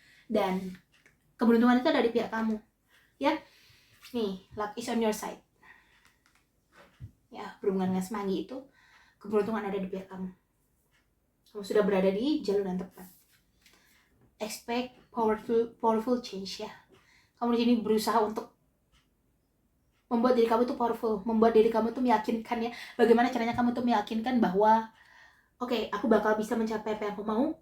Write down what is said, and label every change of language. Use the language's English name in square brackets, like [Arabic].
[Indonesian] Dan keberuntungan itu ada di pihak kamu ya. [English] Nih, luck is on your side ya. [Indonesian] Berhubungan dengan semanggi itu, keberuntungan ada di pihak kamu. Kamu sudah berada di jalur yang tepat. [English] Expect powerful change [Indonesian] ya. Kamu di sini berusaha untuk membuat diri kamu tuh powerful, membuat diri kamu tuh meyakinkan ya. Bagaimana caranya kamu tuh meyakinkan bahwa oke, aku bakal bisa mencapai apa yang aku mau.